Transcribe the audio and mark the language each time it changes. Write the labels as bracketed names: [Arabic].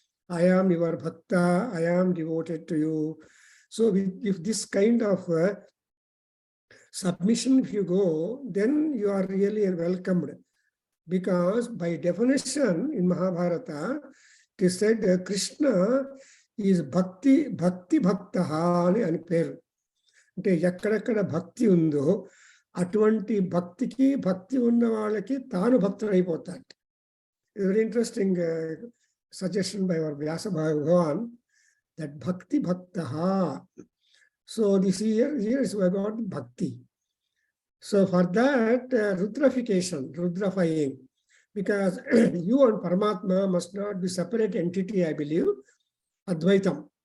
[English] I am your Bhakta, I am devoted to you. So if this kind of submission, if you go, then you are really welcomed. Because by definition in Mahabharata, it is said Krishna is Bhakti Bhaktaha [Telugu] అని పేరు. అంటే ఎక్కడెక్కడ భక్తి ఉందో అటువంటి భక్తికి భక్తి ఉన్న వాళ్ళకి తాను భక్తుడు అయిపోతాడు. [English] Very interesting suggestion by our Vyasa Bhagavan that Bhakti Bhaktaha. So this here is about Bhakti. So for that, rudrafication, rudrafying, because you and Paramatma must not be separate entity, I believe, Advaitam.